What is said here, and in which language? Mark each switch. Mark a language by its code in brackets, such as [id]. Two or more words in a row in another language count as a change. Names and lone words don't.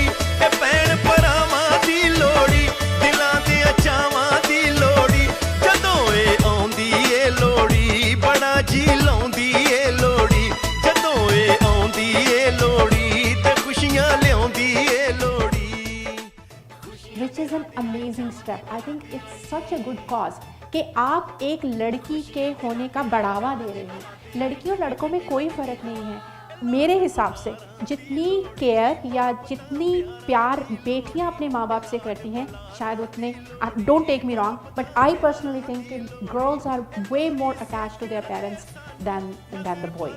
[pa] ਏ ਭੈਣ ਭਰਾਵਾਂ ਦੀ ਲੋਹੜੀ, ਦਿਲਾਂ ਦੇ ਚਾਵਾਂ ਦੀ ਲੋਹੜੀ। ਜਦੋਂ ਏ ਆਉਂਦੀ ਏ ਲੋਹੜੀ ਬੜਾ ਜੀ ਲਾਉਂਦੀ ਏ ਲੋਹੜੀ, ਜਦੋਂ ਏ ਆਉਂਦੀ ਏ ਲੋਹੜੀ ਤੇ ਖੁਸ਼ੀਆਂ ਲਿਆਉਂਦੀ ਏ ਲੋਹੜੀ। [en] Which is an amazing step. I think it's such a good cause [hi] कि आप एक लड़की के होने का बढ़ावा दे रहे हैं। लड़की और लड़कों में कोई फ़र्क नहीं है। मेरे हिसाब से जितनी केयर या जितनी प्यार बेटियां अपने माँ बाप से करती हैं, शायद उतने, [en] don't take me wrong, but I personally think [hi] कि [en] girls are way more attached to their parents than the boys.